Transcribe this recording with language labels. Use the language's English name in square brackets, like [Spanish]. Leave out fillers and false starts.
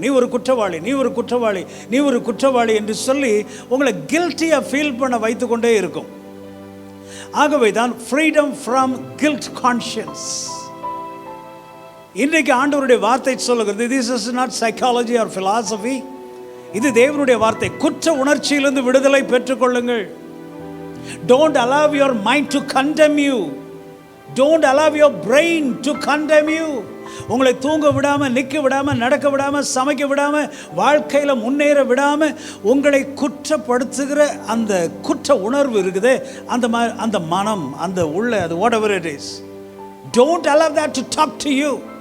[Tamil] நீ ஒரு குற்றவாளி, நீ ஒரு குற்றவாளி, நீ ஒரு குற்றவாளி என்று சொல்லி உங்களை கில்ட்டியாக ஃபீல் பண்ண வைத்து கொண்டே இருக்கும். ஆகவே தான் [English] Freedom from guilt conscience. [Tamil] இன்றைக்கு ஆண்டவருடைய வார்த்தை சொல்லுகிறது, [English] this is not psychology or philosophy, [Tamil] இது தேவனுடைய வார்த்தை. குற்ற உணர்ச்சியிலிருந்து விடுதலை பெற்றுக்கொள்ளுங்கள். [English] Don't allow your mind to condemn you. Don't allow your brain to condemn you. [Tamil] உங்களை தூங்க விடாம, நிற்க விடாம, நடக்க விடாம, சமைக்க விடாம, வாழ்க்கையில் முன்னேற விடாம உங்களை குற்றப்படுத்துகிற அந்த குற்ற உணர்வு இருக்குது, அந்த மனம், அந்த உள்ள, அது [English] whatever it is, don't allow that to talk to you.